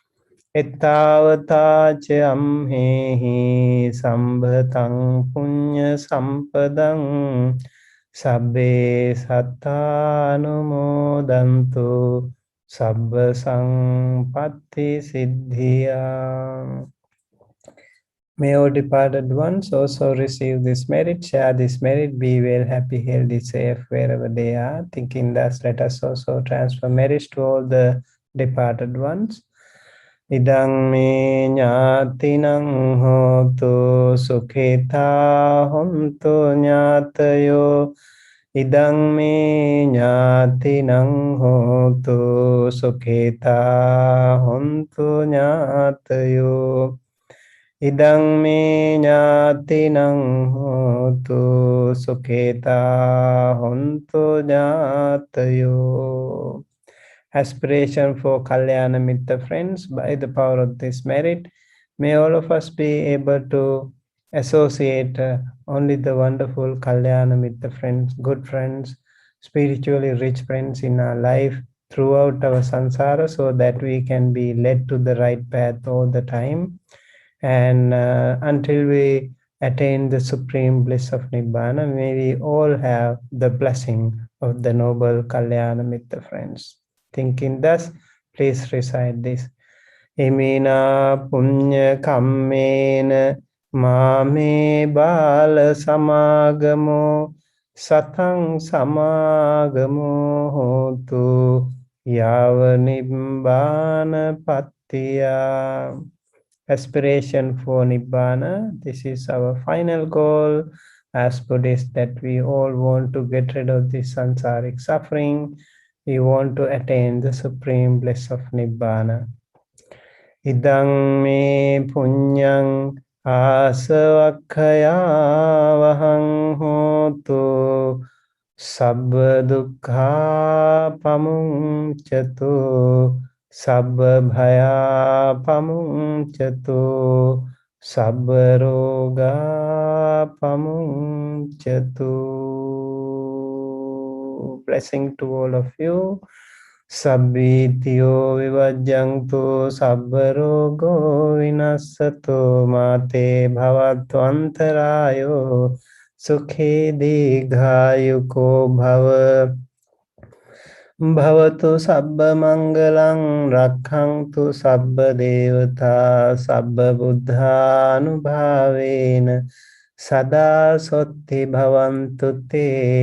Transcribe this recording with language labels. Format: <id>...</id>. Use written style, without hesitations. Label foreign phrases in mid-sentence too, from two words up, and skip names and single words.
<pi>Ittavatājam hehi sambhatang punya sampadang sabbe sattanumodantu sabba sampatti siddhya.</pi> <en>May all departed ones also receive this merit, share this merit, be well, happy, healthy, safe wherever they are. Thinking thus, let us also transfer merits to all the departed ones.</en> <pi>Idang me ñātinang hotu sukhita hontu ñātayo. Idang me ñātinang hotu sukhita hontu ñātayo. Idang me ñātinang hotu sukhita hontu ñātayo.</pi> <en>Aspiration for</en> <pi>Kalyana Mitta</pi> <en>friends, by the power of this merit, may all of us be able to associate only the wonderful</en> <pi>Kalyana Mitta</pi> <en>friends, good friends, spiritually rich friends in our life throughout our samsara, so that we can be led to the right path all the time, and until we attain the supreme bliss of Nibbana, may we all have the blessing of the noble</en> <pi>Kalyana Mitta</pi> <en>friends. Thinking thus, please recite this.</en> <pi>Imina punya kammena mame bala samagamo satang samagamo hotu yava nibbana pattiya.</pi> <en>Aspiration for Nibbana. This is our final goal as Buddhists, that we all want to get rid of this sansaric suffering. We want to attain the supreme bliss of Nibbana.</en> <pi>Idang me punyang asavakkaya vahang hotu sabba dukkha pamuncatu sabba bhaya pamuncatu sabba roga pamuncatu.</pi> <en>Blessing to all of you.</en> <pi>Sabbitiyo vivajjantu sabba rogo vinassato mate bhavattvantarayo sukhe digghayuko bhava. Bhavatu sabba mangalang rakkhantu sabba devata sabba buddhanubhavena sada sotti bhavantu te.</pi>